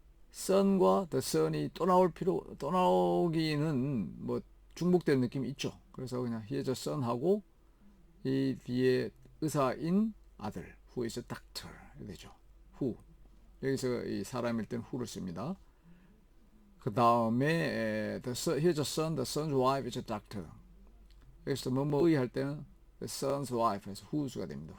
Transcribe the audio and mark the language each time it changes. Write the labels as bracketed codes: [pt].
[ko] son과 the son이 또 나오기는 뭐 중복되는 느낌이 있죠. 그래서 그냥 [en] he is a son [ko] 하고 이 뒤에 의사인 아들 [en] who is a doctor [ko] 되죠. who 여기서 이 사람일 땐 who를 씁니다. 그 다음에 [en] he is a son, the son's wife is a doctor. [ko] 여기서 뭐의 할 때는 [en] the son's wife [ko] 에서 who's가 됩니다.